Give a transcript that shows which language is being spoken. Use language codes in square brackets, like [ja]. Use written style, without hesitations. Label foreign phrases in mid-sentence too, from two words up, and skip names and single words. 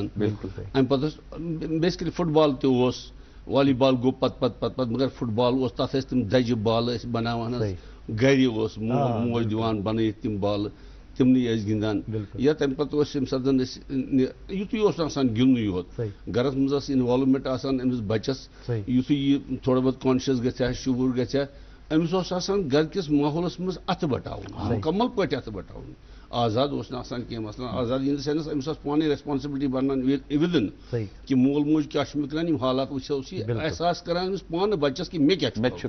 [ks] اَمہِ پتہٕ اوس بیسِکلی فُٹ بال تہِ اوس، والی بال گوٚو پتہٕ مگر فُٹ بال اوس، تتھ ٲسۍ تِم دَجہِ بالہٕ ٲسۍ بناوان حظ، گرِ اوس مول موج دِوان بنٲیِتھ تِم بالہٕ، تِمنٕے ٲسۍ گِنٛدان. یا تمہِ پتہٕ اوس ییٚمہِ ساتہٕ أسۍ یُتُے اوس آسان گِنٛدنُے یوت، گرس منٛز ٲس اِنوالومنٹ آسان أمِس بچس. یُتھُے یہِ [ur] تھوڑا بہت [ks] کانشیس گژھِ ہا، شعوٗر گژھِ ہا، أمس اوس آسان گھر کس ماحولس مز اتھ بٹاؤن مکمل پٲٹھۍ اتھ بٹاؤن آزاد اوس نہٕ آسان کینٛہہ مثلاً آزاد [en] in the sense [ks] أمس ٲس پانے ریسپانسبلٹی بنان ودن کہ مول موج کیٛاہ چھُ مےٚ کران یِم حالات وٕچھو سی احساس کران أمس پانہٕ بچس کہ مےٚ کیٛاہ چھُ